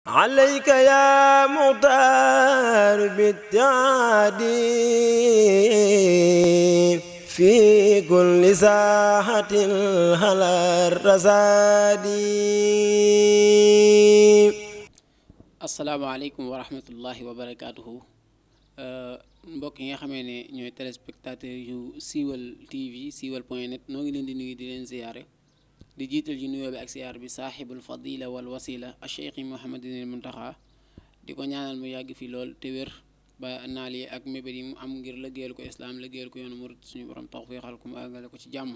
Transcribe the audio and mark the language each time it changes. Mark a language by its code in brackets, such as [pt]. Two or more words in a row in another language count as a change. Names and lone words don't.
[ar] عليك يا مختار بالتعدي في كل ساحة على الرصاد. السلام عليكم ورحمة الله وبركاته. [wo] Mbokk yi nga xamee ne ñooy téléspectateur yu Siweul TV siweul.net noo ngi leen di nuyu di leen ziyaare di jiital ji nuyoo bi ak ziyaar bi [ar] صاحب الفضيلة والوسيلة [wo] a cheikh Mouhamadinil Muntaxa di ko ñaanal mu yàgg fi lool te wér ba naal yi ak mébét yi mu am ngir lëggéeyal ko islaam lëggéeyal ko yoonu murid suñu borom tawfiixal ko mu àggale ko ci jàmm.